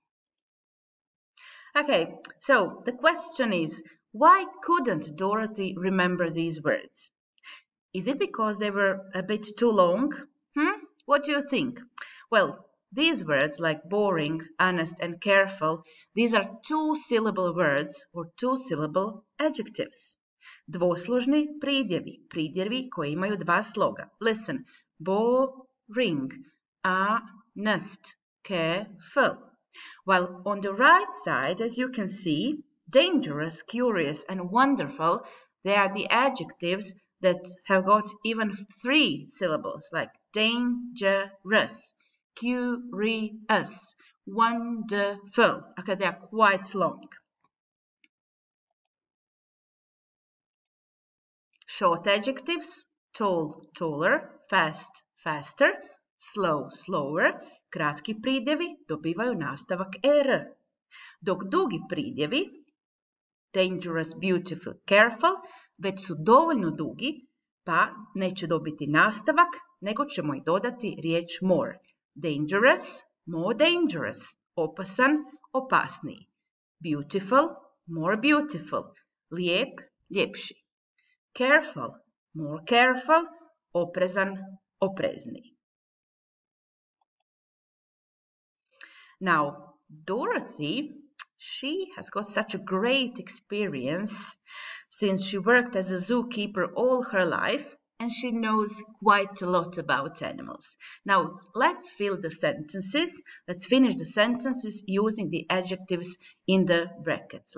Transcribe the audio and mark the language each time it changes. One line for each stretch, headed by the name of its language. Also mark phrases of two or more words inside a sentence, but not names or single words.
English: Okay, so the question is, why couldn't Dorothy remember these words? Is it because they were a bit too long? What do you think? Well, these words like boring, honest and careful, these are two-syllable words or two-syllable adjectives.
Croatian: Dvoslužni pridjevi, pridjevi koji imaju dva sloga.
English: Listen, boring, honest, careful. While on the right side, as you can see, dangerous, curious and wonderful, they are the adjectives that have got even three syllables, like dangerous, curious, wonderful. Okay, they are quite long. Short adjectives, tall, taller, fast, faster, slow, slower.
Croatian: Kratki pridjevi dobivaju nastavak er. Dok dugi pridjevi,
English: dangerous, beautiful, careful,
Croatian: već su dovoljno dugi, pa neće dobiti nastavak, nego ćemo i dodati riječ more.
English: Dangerous, more dangerous.
Croatian: Opasan, opasniji.
English: Beautiful, more beautiful.
Croatian: Lijep, ljepši.
English: Careful, more careful.
Croatian: Oprezan, oprezniji.
English: Now, Dorothy, she has got such a great experience since she worked as a zookeeper all her life and she knows quite a lot about animals. Now, let's fill the sentences. Let's finish the sentences using the adjectives in the brackets.